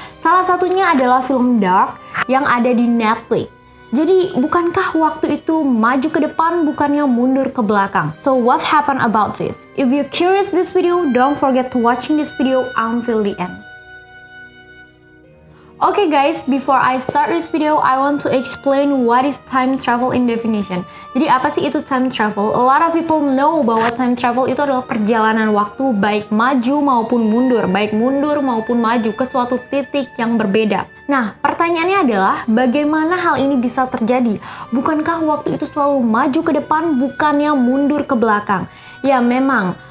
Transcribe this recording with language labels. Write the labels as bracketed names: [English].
[Indonesian] Salah satunya adalah film Dark yang ada di Netflix. Jadi, bukankah waktu itu maju ke depan, bukannya mundur ke belakang? [English] So, what happened about this? If you're curious this video, don't forget to watching this video until the end. Okay guys, before I start this video, I want to explain what is time travel in definition. [Indonesian] Jadi apa sih itu time travel? [English] A lot of people know [Indonesian] bahwa time travel itu adalah perjalanan waktu baik maju maupun mundur, baik mundur maupun maju ke suatu titik yang berbeda. Nah, pertanyaannya adalah bagaimana hal ini bisa terjadi? Bukankah waktu itu selalu maju ke depan, bukannya mundur ke belakang? Ya memang.